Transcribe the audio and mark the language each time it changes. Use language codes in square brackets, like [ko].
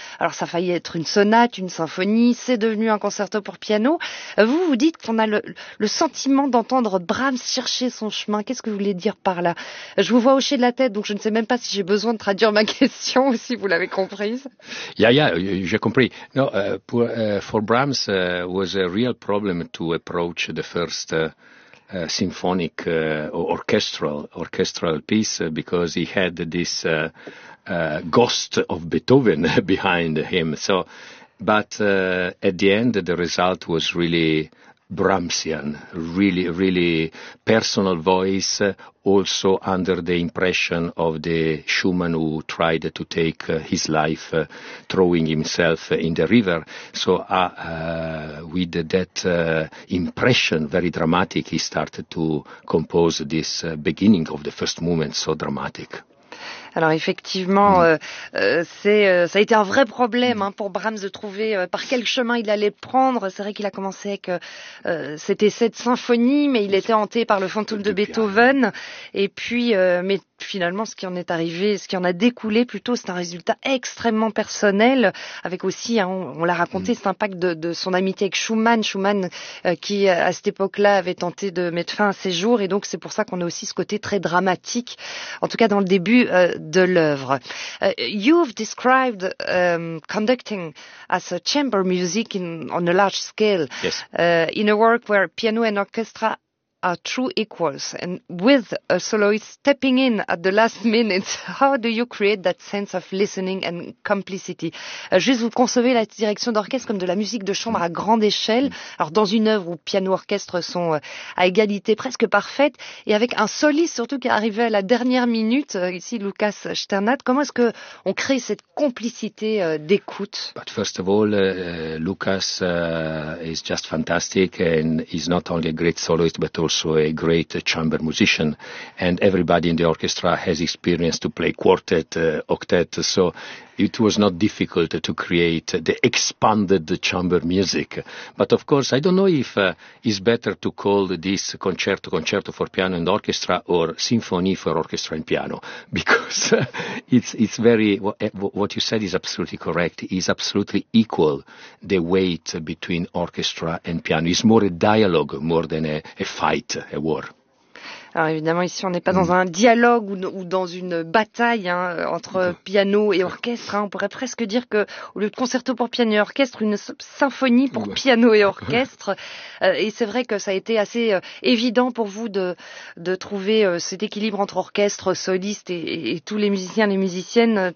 [fr] Alors, ça a failli être une sonate, une symphonie. C'est devenu un concerto pour piano. Vous, vous dites qu'on a le sentiment d'entendre Brahms chercher son chemin. Qu'est-ce que vous voulez dire par là? Je vous vois hocher de la tête, donc je ne sais même pas si j'ai besoin de traduire ma question ou si vous l'avez comprise. J'ai compris. [en] No, for Brahms, was a real problem to approach the first symphonic orchestral piece because he had this ghost of Beethoven behind him. So, but at the end, the result was really Brahmsian, really, really personal voice, also under the impression of the Schumann who tried to take his life, throwing himself in the river. So with that impression, very dramatic, he started to compose this beginning of the first movement, so dramatic. [fr] Alors effectivement, ça a été un vrai problème pour Brahms de trouver par quel chemin il allait prendre. C'est vrai qu'il a commencé avec c'était cette symphonie, mais il était hanté par le fantôme de Beethoven. Et puis, mais finalement, ce qui en est arrivé, ce qui en a découlé plutôt, c'est un résultat extrêmement personnel, avec aussi, on l'a raconté, cet impact de son amitié avec Schumann. Schumann, qui à cette époque-là avait tenté de mettre fin à ses jours, et donc c'est pour ça qu'on a aussi ce côté très dramatique, en tout cas dans le début de l'œuvre. [en] You've described conducting as a chamber music on a large scale, yes. In a work where piano and orchestra are true equals, and with a soloist stepping in at the last minute, how do you create that sense of listening and complicity? [fr] Juste, vous concevez la direction d'orchestre comme de la musique de chambre à grande échelle, alors dans une œuvre où piano-orchestre sont à égalité presque parfaite, et avec un soliste surtout qui est arrivé à la dernière minute, ici Lucas Sternat, comment est-ce qu'on crée cette complicité d'écoute? [en] But first of all, Lucas is just fantastic, and he's not only a great soloist, but also a great chamber musician, and everybody in the orchestra has experience to play quartet, octet, so it was not difficult to create the expanded chamber music. But of course, I don't know if it's better to call this concerto for piano and orchestra or symphony for orchestra and piano, because it's very, what you said is absolutely correct, is absolutely equal, the weight between orchestra and piano. It's more a dialogue, more than a fight, a war. [fr] Alors évidemment, ici, on n'est pas dans un dialogue ou dans une bataille entre piano et orchestre. On pourrait presque dire que, au lieu de concerto pour piano et orchestre, une symphonie pour piano et orchestre. Et c'est vrai que ça a été assez évident pour vous de trouver cet équilibre entre orchestre, soliste et tous les musiciens et les musiciennes.